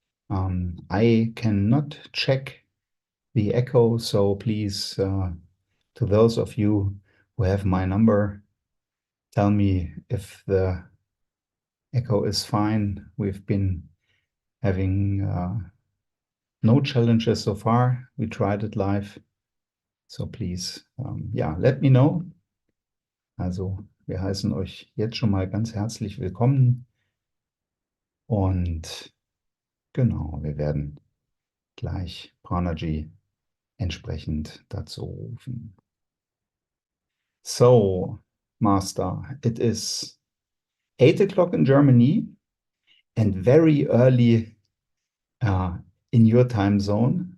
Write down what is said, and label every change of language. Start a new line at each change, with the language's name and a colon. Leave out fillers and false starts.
English: I cannot check the echo, so please, to those of you who have my number, tell me if the echo is fine. We've been having no challenges so far. We tried it live. So please, ja, let me know.
German: Also, wir heißen euch jetzt schon mal ganz herzlich willkommen. Und genau, wir werden gleich Pranaji entsprechend dazu rufen.
English: So, Master, it is 8 o'clock in Germany and very early in your time zone.